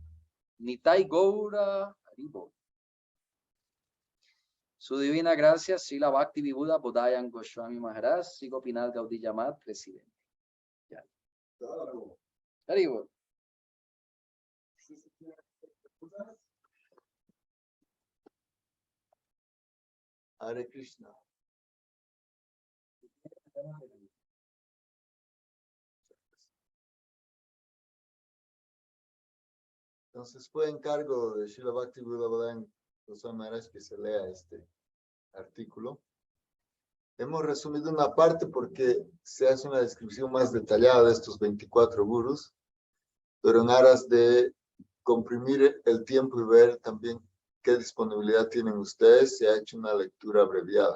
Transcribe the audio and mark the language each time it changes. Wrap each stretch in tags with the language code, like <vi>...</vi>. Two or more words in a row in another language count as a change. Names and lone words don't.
<es>Nitai Gaura Haribo. Su divina gracia, Srila Bhakti Vibhuda Bodhayan Goswami Maharaj, Sigo Pinal Gaudí Yamat, presidente. Ya. Haribo. Hare Krishna. Entonces fue encargo de Srila Bhakti Buddha Bodhayan Goswami Maharaj que se lea este artículo. Hemos resumido una parte porque se hace una descripción más detallada de estos 24 gurus, pero en aras de comprimir el tiempo y ver también qué disponibilidad tienen ustedes, se ha hecho una lectura abreviada.</es>